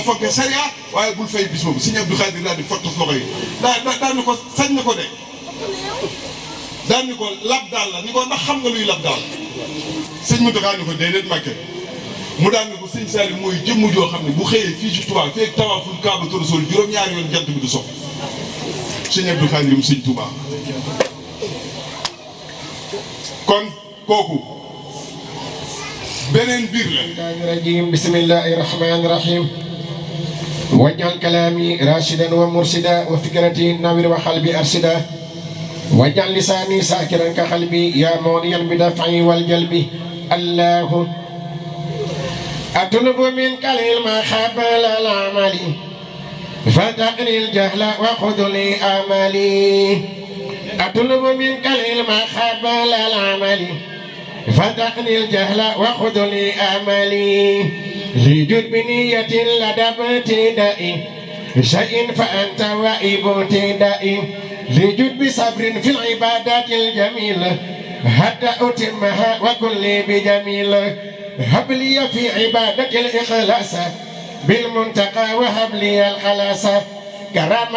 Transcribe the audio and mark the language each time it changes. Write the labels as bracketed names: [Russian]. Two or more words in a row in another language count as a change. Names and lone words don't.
[Wolof] fonke sariya waaye bul fay bis boobu sëñ Abdou Khadir daal di fottas loxo yi daal ni ko sañ na ko de daal ni ko lab daal la ni ko ndax xam nga luy lab daal sëñ Mountakha ni ko déedéet Mbacké mu daal ni ko sëñ Saliou mooy jëmm joo xam ne bu xëyee fii ci Touba feeg tawaful Kaabatu Rasuul juróom-ñaari yoon jant bi du sox sëñ Abdou Khadir mu sëñ Touba kon kooku beneen biir la [Arabic] بسم الله الرحمن الرحيم واجعل كلامي رشيدا ومرشدا وفكرتي نور وقلبي أرشدا واجعل لساني شاكرا كقلبي يا مودي بالدفع والجلب اللهم أطلب منك العلم قبل العمل فتقني الجهل وخذ لي أملي أطلب منك العلم قبل العمل فتقني الجهل وخذ لي آملي لجد بنية لدى ابتدائي شيء فأنت وائب ابتدائي لجد بصبر في العبادات الجميلة حتى أتمها وكل بجميل هب لي في عبادة الإخلاص بالمنتقى وهب لي الخلاص كرامة